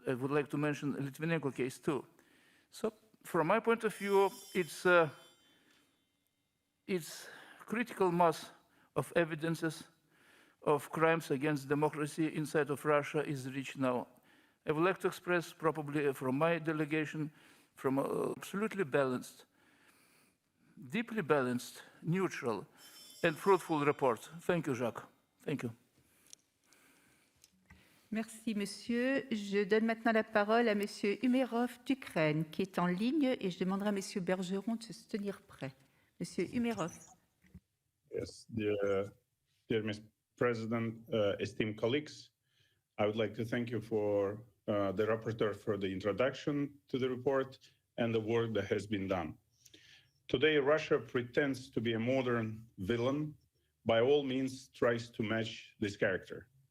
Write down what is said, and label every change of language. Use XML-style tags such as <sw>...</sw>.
<en>I would like to mention Litvinenko case too. So from my point of view, it's critical mass of evidences of crimes against democracy inside of Russia is reached now. I would like to express, probably from my delegation, from an absolutely balanced, deeply balanced, neutral, and fruitful report. Thank you, Jacques. Thank you.</en> <fr>Merci, monsieur. Je donne maintenant la parole à monsieur Umerov d'Ukraine, qui est en ligne, et je demanderai à monsieur Bergeron de se tenir prêt. Monsieur Umerov.</fr> <en>Yes, dear Mr. President, esteemed colleagues, I would like to thank you for the rapporteur for the introduction to the report and the work that has been done. Today, Russia pretends to be a modern villain, by all means tries to match this character.</en>